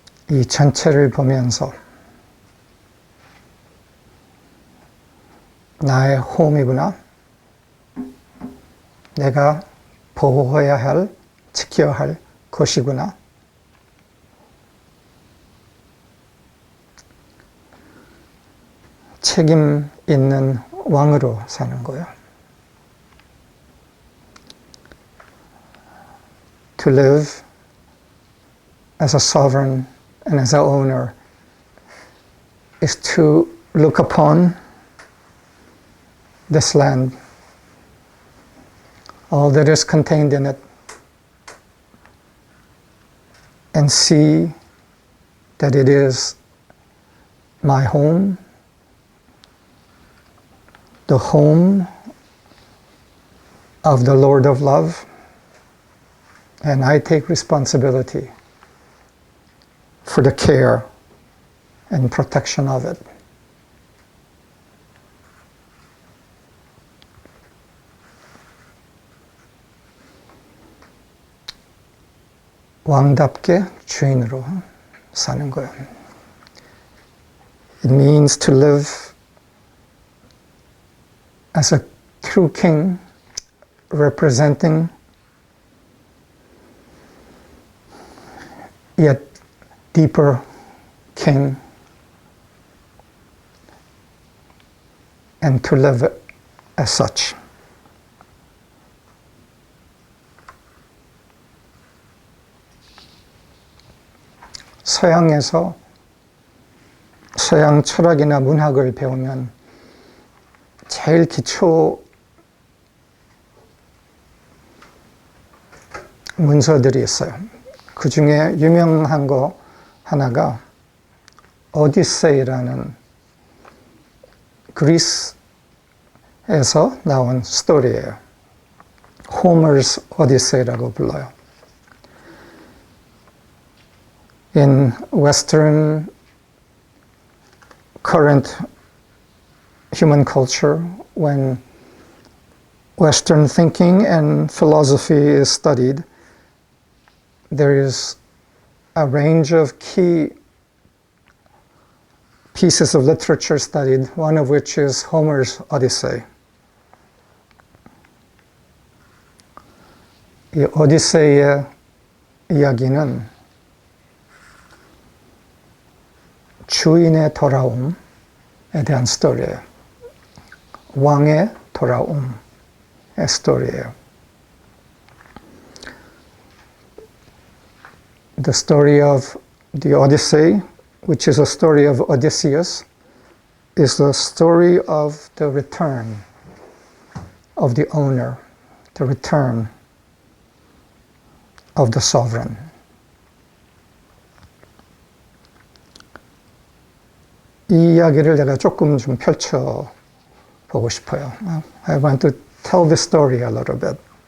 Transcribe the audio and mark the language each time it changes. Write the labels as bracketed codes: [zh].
[ko] 이 전체를 보면서 나의 홈이구나, 내가 보호해야 할, 지켜야 할 것이구나. 책임 있는 왕으로 사는 거예요. [en] To live as a sovereign and as an owner is to look upon this land, all that is contained in it, and see that it is my home, the home of the Lord of Love, and I take responsibility for the care and protection of it. [ko] 왕답게 주인으로 사는 거예요. [en] It means to live as a true king, representing yet deeper king, and to live as such. [ko] 서양에서 서양 철학이나 문학을 배우면 제일 기초 문서들이 있어요. 그 중에 유명한 거 하나가 오디세이라는 그리스에서 나온 스토리예요. 호머's 오디세이라고 불러요. [en] in Western current human culture, when Western thinking and philosophy is studied, there is a range of key pieces of literature studied, one of which is Homer's Odyssey. [ko] 이 오디세이의 이야기는 주인의 돌아옴에 대한 스토리예요. 왕의 돌아옴의 스토리예요. [en] The story of the Odyssey, which is a story of Odysseus, is the story of the return of the owner, the return of the sovereign. [ko] 이 이야기를 제가 조금 좀 펼쳐보고 싶어요. [en] I want to tell the story a little bit.